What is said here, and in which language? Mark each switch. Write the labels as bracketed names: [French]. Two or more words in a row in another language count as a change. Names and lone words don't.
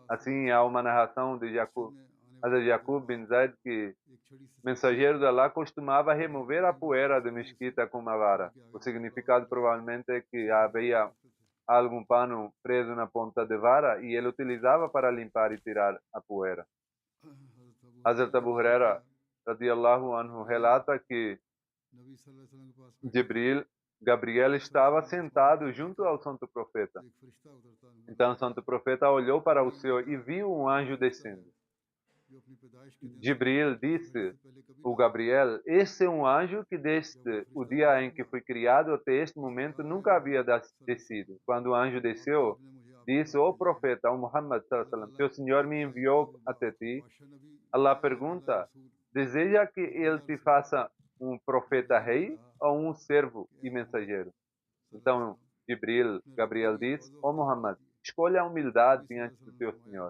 [Portuguese] Assim, há uma narração de Hazrat Yaqub bin Zaid, que mensageiro de Allah, costumava remover a poeira da mesquita com uma vara. O significado provavelmente é que havia algum pano preso na ponta de vara e ele utilizava para limpar e tirar a poeira. Hazrat Abu Huraira [Arabic] رضي الله عنه [Portuguese] relata que Gabriel estava sentado junto ao santo profeta. Então o santo profeta olhou para o céu e viu um anjo descendo. Jibril disse ao Gabriel: esse é um anjo que desde o dia em que foi criado até este momento nunca havia descido. Quando o anjo desceu, disse: ó profeta, ao Muhammad [Arabic] صلى الله عليه وسلم, [Portuguese] teu Senhor me enviou até ti. Allah pergunta: deseja que ele te faça um profeta rei ou um servo e mensageiro? Então Gabriel disse: ó Muhammad, escolha a humildade diante do teu Senhor.